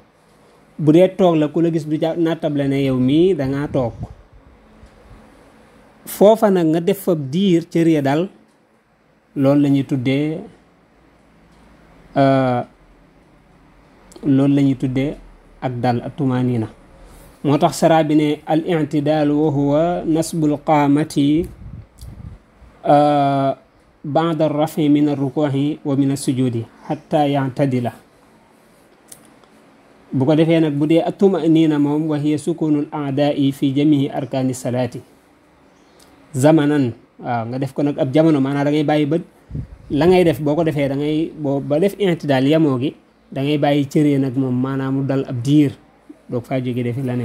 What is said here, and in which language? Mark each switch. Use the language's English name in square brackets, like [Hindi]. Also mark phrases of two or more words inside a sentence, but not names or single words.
[Wolof] bu dee toog la ku la gis du nattable ne yow mii da ngaa toog. foofa nag nga def fa diir cër ya dal, loolu la ñuy tuddee ak dal at-tumaaniina. moo tax saraa bi ne [Arabic] الاعتدال وهو نصب القامة بعد الرفع من الركوع ومن السجود حتى يعتدل. [Wolof] bu ko defee nag bu dee [Arabic] at-tumaaniina moom وهي سكون الأعضاء في جميع أركان الصلاة زمنا. [Wolof] waaw nga def ko nag ab jamono, maanaam da ngay bàyyi ba la ngay def boo ko defee da ngay ba def i'tidaal yemoo gi da ngay bàyyi cëree nag moom maanaam mu dal ab diir doog faa jóge defi leneen.